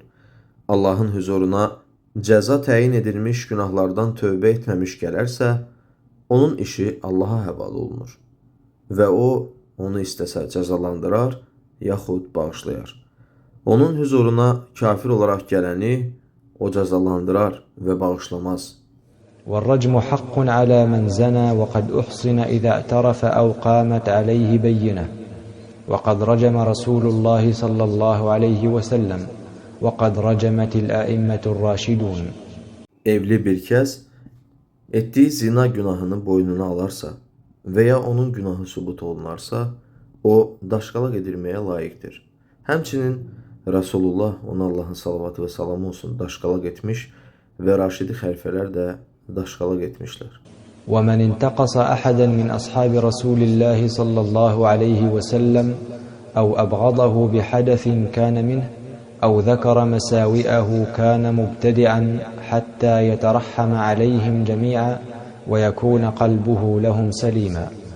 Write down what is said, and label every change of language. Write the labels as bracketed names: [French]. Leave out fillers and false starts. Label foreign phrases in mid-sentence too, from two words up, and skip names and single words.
[Azerbaijani] Allahın huzuruna cəza təyin edilmiş günahlardan tövbə etməmiş gələrsə, onun işi Allaha həvalə olunur və o, onu istəsə cəzalandırar, yaxud bağışlayar. Onun huzuruna kafir olaraq gələni o cəzalandırar və bağışlamaz. [Arabic] والرجم حق على من زنى وقد أحصن إذا اعترف أو قامت عليه بينة وقد رجم رسول الله صلى الله عليه وسلم وقد رجمت الأئمة الراشدون. [Azerbaijani] Evli bir kəs etdiyi zina günahını boynuna alarsa və ya onun günahı sübut olunarsa, o daşqalaq edilməyə layiqdir. Həmçinin Rasulullah, ona Allahın salavatı və salamı olsun, daşqalaq etmiş və Raşidi xəlifələr də daşqalaq etmişlər. [Arabic] ومن انتقص أحدا من أصحاب رسول الله صلى الله عليه وسلم أو أبغضه بحدث كان منه أو ذكر مساوئه كان مبتدعا حتى يترحم عليهم جميعا ويكون قلبه لهم سليما.